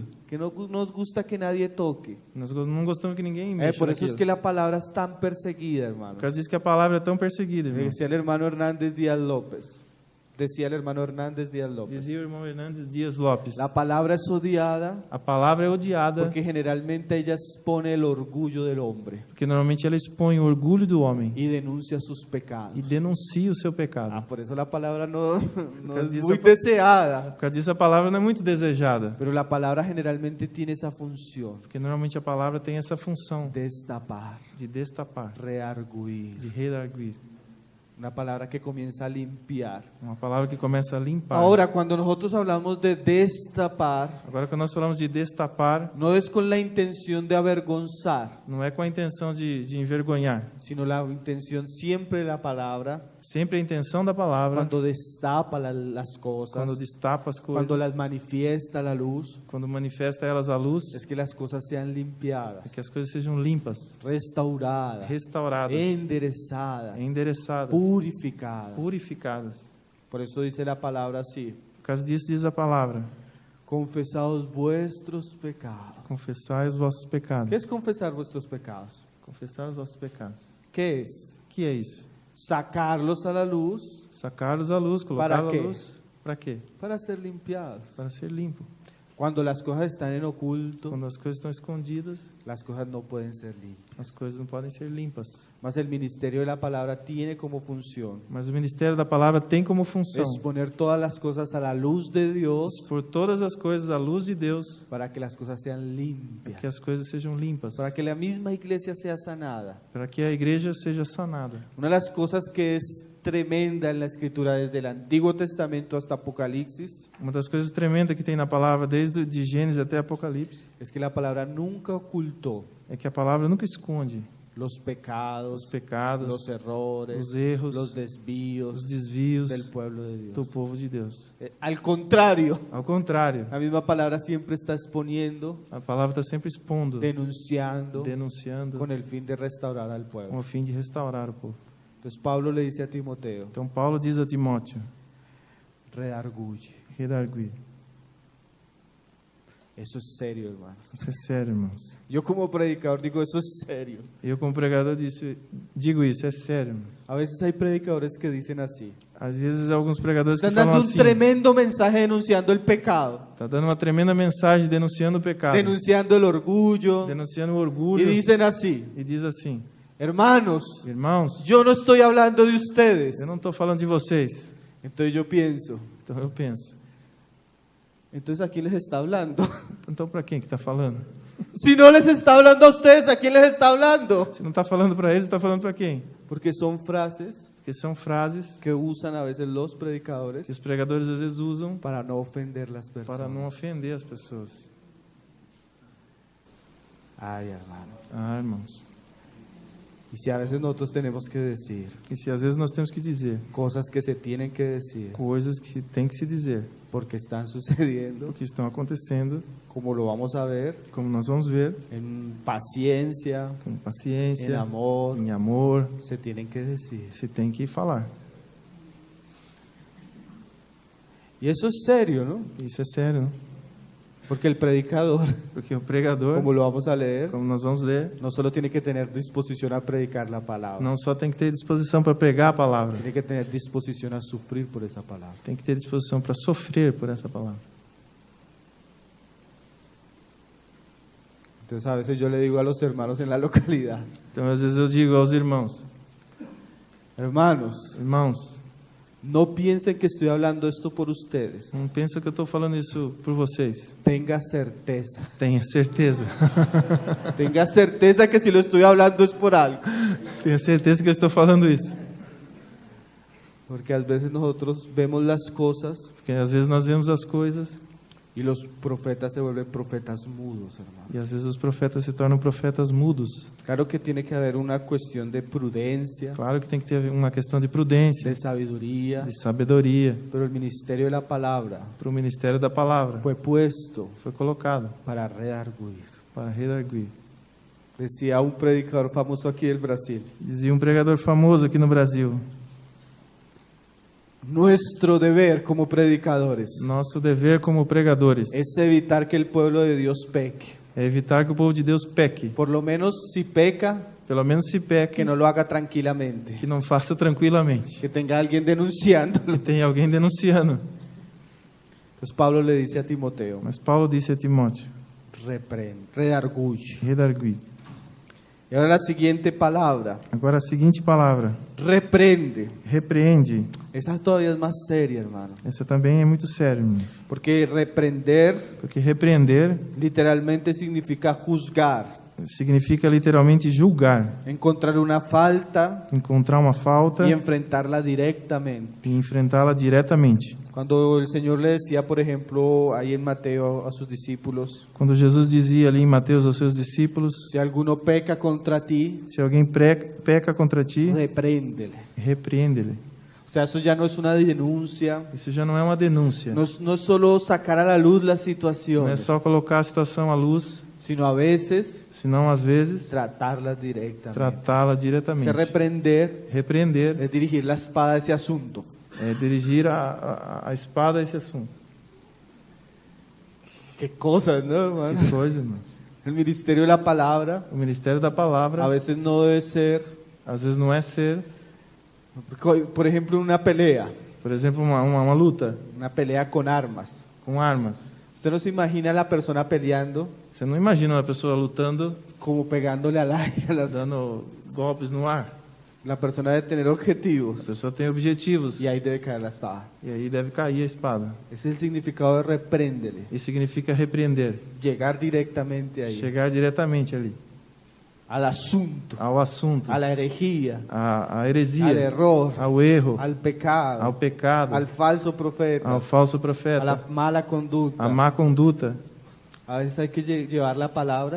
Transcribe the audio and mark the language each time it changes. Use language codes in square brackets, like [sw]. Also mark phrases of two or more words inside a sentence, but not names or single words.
[es] que no nos gusta que nadie toque. [pt] Nós não gostamos que ninguém mexa [es] Por eso es [pt] naquilo. [es] que la palabra es tan perseguida, hermano. [pt] Por causa disso que a palavra é tão perseguida, irmãos. [es] Decía el hermano Hernández Díaz López. Decía el hermano Hernández Díaz López. [pt] Dizia o irmão Hernandes Dias Lopes. [es] La palabra es odiada [pt] A palavra é odiada [es] porque generalmente ella expone el orgullo del hombre [pt] porque normalmente ela expõe o orgulho do homem [es] y denuncia sus pecados. [pt] e denuncia o seu pecado. [es] Por eso la palabra no [pt] causa [es] es [pt] disso [es] muy a- deseada. [pt] Por causa disso, a palavra não é muito desejada, [es] Pero la palabra generalmente tiene esa función: [pt] porque normalmente a palavra tem essa função [es] destapar, [pt] de destapar, [es] rearguir. [pt] de redarguir. [es] Una palabra que comienza a limpiar. [pt] Uma palavra que começa a limpar. [es] Ahora, cuando nosotros hablamos de destapar, [pt] Agora, quando nós falamos de destapar, [es] no es con la intención de avergonzar, [pt] não é com a intenção de envergonhar. [es] sino la intención siempre de la palabra, [pt] Sempre a intenção da palavra, [es] cuando destapa las cosas, [pt] quando destapa as coisas, [es] cuando las manifiesta a la luz, [pt] quando manifesta elas à luz, [es] es que las cosas sean [pt] é [es] limpiadas, [pt] que as coisas sejam limpas, [es] restauradas, [pt] restauradas, [es] enderezadas, [pt] endereçadas, [es] purificadas. [pt] purificadas. [es] Por eso dice la palabra así: [pt] Por causa disso diz a palavra: [es] confesaos vuestros pecados. [pt] confessai os vossos pecados. [es] ¿Qué es confesar vuestros pecados? [pt] Confessar os vossos pecados. [es] ¿Qué es? [pt] O que é isso? [es] Sacarlos a la luz [pt] Sacá-los à luz, [es] Para [pt] colocá-los à [es] quê? [pt] luz. Para quê? [es] para ser limpiados. [pt] Para ser limpo. [es] Cuando las cosas están en oculto, [pt] Quando as coisas estão escondidas, [es] las cosas no pueden ser limpias. [pt] as coisas não podem ser limpas. [es] Mas el ministerio de la palabra tiene como función [pt] Mas o ministério da palavra tem como função [es] exponer todas las cosas a la luz de Dios [pt] expor todas as coisas à luz de Deus, [es] para que las cosas sean [pt] para [es] limpias, [pt] que as coisas sejam limpas, [es] para que la misma iglesia sea sanada. [pt] para que a igreja seja sanada. [es] Una de las cosas que es tremenda en la escritura desde el Antiguo Testamento hasta Apocalipsis [pt] Uma das coisas tremendas que tem na palavra, desde de Gênesis até Apocalipse, [es] es que la palabra nunca ocultó [pt] é que a palavra nunca esconde [es] los pecados, [pt] os pecados, [es] los errores, [pt] os erros, [es] los desvíos [pt] os desvios [es] del pueblo de Dios. [pt] do povo de Deus. [es] Al contrario, [pt] Ao contrário, [es] la misma palabra siempre está exponiendo, [pt] a palavra está sempre expondo, [es] denunciando, [pt] denunciando, [es] con el fin de restaurar al [pt] com [es] pueblo. [pt] o fim de restaurar o povo. [es] Entonces Pablo le dice a Timoteo: [pt] Então Paulo diz a Timóteo: [es] redarguye. [pt] redarguir. [es] Eso es serio, hermano. [pt] Isso é sério, irmãos. [es] Yo como predicador digo, eso es serio. [pt] Eu, como pregador, digo isso, é sério. Irmãos. [es] A veces hay predicadores que dicen así. [pt] Às vezes, alguns pregadores que [es] Están [pt] falam [es] dando un [pt] assim, [es] tremendo mensaje denunciando el pecado, [pt] está dando uma tremenda mensagem denunciando o pecado, [es] denunciando el orgullo, [pt] denunciando o [es] y [pt] orgulho, [es] dicen así: [pt] e diz assim: [es] hermanos, [pt] irmãos, [es] yo no estoy hablando de ustedes. [pt] eu não estou falando de vocês. [es] Entonces yo pienso, [pt] Então eu penso, [es] entonces ¿a quién les está hablando? [pt] então para quem que está falando? [es] Si no les está hablando a ustedes, ¿a quién les está hablando? [pt] Se não está falando para eles, está falando para quem? [es] Porque son frases [pt] Porque são frases [es] que usan a veces los predicadores [pt] que os pregadores às vezes usam [es] para no ofender las personas. [pt] para não ofender as pessoas. [es] Ay, hermano. [pt] Ah, irmãos. [es] Y si a veces nosotros tenemos que decir [pt] E se às vezes nós temos que dizer [es] cosas que se tienen que decir [pt] coisas que tem que se dizer, [es] porque están sucediendo, [pt] porque estão acontecendo, [es] como lo vamos a ver, [pt] como nós vamos ver, [es] en paciencia, [pt] com [es] en [pt] paciência, [es] amor, [pt] em amor, [es] se tienen que decir. [pt] se tem que falar. [es] Y eso es serio, ¿no? [pt] Isso é sério, não? [es] Porque el predicador, [pt] Porque o pregador, [es] como lo vamos a leer, [pt] como nós vamos ler, [es] no solo tiene que tener disposición a predicar la palabra, [pt] não só tem que ter disposição para pregar a palavra, [es] tiene que tener disposición a sufrir por esa palabra. [pt] tem que ter disposição para sofrer por essa palavra. [es] Entonces a veces yo le digo a los hermanos en la localidad: [pt] Então, às vezes eu digo aos irmãos, [es] hermanos, [pt] irmãos, [es] no piensen que estoy hablando esto por ustedes. [pt] não pensa que eu estou falando isso por vocês. [es] Tenga certeza. [pt] Tenha certeza. [es] Tenga certeza que si lo estoy hablando es por algo. [pt] Tenha certeza que eu estou falando isso. [es] Porque a veces nosotros vemos las cosas [pt] Porque às vezes nós vemos as coisas [es] Y los profetas se vuelven profetas mudos, hermano. [pt] E às vezes os profetas se tornam profetas mudos. [es] Claro que tiene que haber una cuestión de prudencia, [pt] Claro que tem que ter uma questão de prudência, [es] de sabiduría, [pt] de sabedoria, [es] pero el ministerio de la palabra [pt] para o ministério da palavra. [es] fue puesto [pt] Foi colocado [es] para redarguir. [pt] para redarguir. [es] Decía un predicador famoso aquí del Brasil: [pt] Dizia um pregador famoso aqui no Brasil: [es] nuestro deber como predicadores [pt] nosso dever como pregadores [es] es evitar que el pueblo de Dios peque. [pt] é evitar que o povo de Deus peque. [es] Por lo menos si peca, [pt] Pelo menos se peque, [es] que no lo haga tranquilamente, [pt] que não faça tranquilamente. [es] que tenga alguien denunciándolo. [pt] Que tem alguém denunciando. [es] Entonces Pablo le dice a Timoteo: [pt] Mas Paulo disse a Timóteo: [es] reprende, redarguye. [pt] redarguir. [es] Y ahora la siguiente palabra, [pt] Agora a seguinte palavra: [es] reprende. [pt] repreende. [es] Esta todavía es más seria, hermano, [pt] Essa também é muito sério, irmãos. [es] porque reprender [pt] Porque repreender [es] literalmente significa juzgar, [pt] significa literalmente julgar, [es] encontrar una falta [pt] encontrar uma falta [es] y enfrentarla directamente. [pt] e enfrentá-la diretamente. [es] Cuando el Señor le decía, por ejemplo, ahí en Mateo a sus discípulos: [pt] Quando Jesus dizia ali em Mateus aos seus discípulos: [es] si alguno peca contra ti, [pt] se alguém peca contra ti, [es] repréndele. [pt] repreende-lhe. [es] O sea, eso ya no es una denuncia, [pt] Isso já não é uma denúncia. [es] no es solo sacar a la luz las [pt] Não é [es] situaciones, [pt] só colocar a situação à luz, [es] sino a veces [pt] senão às vezes [es] tratarlas directamente. [pt] tratá-la diretamente. [es] Se reprender [pt] Repreender [es] es dirigir la espada a ese asunto. [pt] é dirigir a espada a esse assunto. [es] Qué cosas, ¿no, hermano? [pt] Que coisa, irmãos. [es] El ministerio de la palabra [pt] O ministério da palavra, [es] a veces no debe ser, [pt] às vezes não é ser, [es] por ejemplo, una pelea [pt] por exemplo, uma luta [es] con armas. [pt] com armas. [es] Usted no se imagina a la persona peleando [pt] Você não imagina uma pessoa lutando, [es] como pegándole al aire. [pt] dando golpes no ar. [es] La persona debe tener [pt] A [es] objetivos [pt] pessoa tem objetivos [es] y ahí debe caer la espada. [pt] e aí deve cair a espada. [es] Ese es el significado de repréndele. [pt] Isso significa repreender, [es] Llegar directamente ahí, [pt] chegar diretamente ali, [es] al asunto, [pt] ao assunto, [es] a la herejía, [pt] à [es] al [pt] heresia, [es] error, [pt] ao erro, [es] al pecado, [pt] ao pecado, [es] al falso profeta, [pt] ao falso [es] a la [pt] profeta, [es] mala conducta. [pt] à má conduta. [es] A veces hay que llevar la palabra.